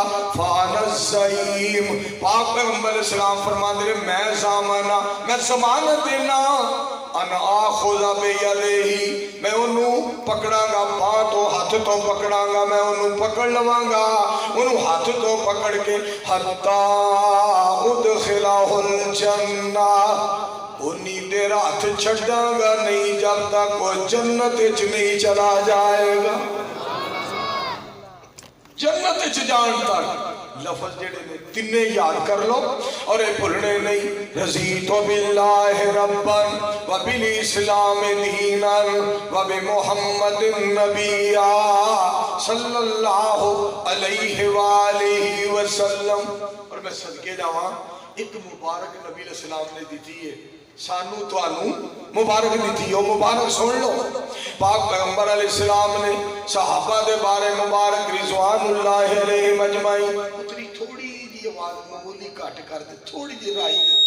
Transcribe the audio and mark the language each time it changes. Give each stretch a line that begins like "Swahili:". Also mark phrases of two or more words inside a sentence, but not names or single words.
Arabic: فأنا زعيم,
Punjabi: پاک پیغمبر علیہ السلام فرماتے نے میں ضامنا، میں ضمانت دینا
Arabic: أن آخذ بيده,
Punjabi: میں انہوں پکڑانگا، بانہہ تو ہاتھ تو پکڑانگا، میں انہوں پکڑ لوانگا، انہوں ہاتھ تو پکڑ کے
Arabic: حتى أدخله الجنة,
Punjabi: انہیں دیر ہاتھ چھڈانگا نہیں جب تک وہ جنت چ نہیں چلا جائےگا. جنت چ جان تک لفظ جیہڑے نے تنے یاد کر لو اور یہ بھلنے نہیں.
Arabic: رضيت بالله ربا و بالإسلام دينا و ب محمد نبيا صلى الله عليه وسلم.
Punjabi: اور میں صدقے جاوا ایک مبارک نبی علیہ السلام نے دی ہے سانوں تہانوں مبارک دی، وہ مبارک سن لو. پاک پیغمبر علیہ السلام نے صحابہ دے بارے مبارک
Arabic: رضوان الله عليهم أجمعين
Punjabi: اتری تھوڑی جی آواز معمولی گھٹ کر دے، تھوڑی جی رائی.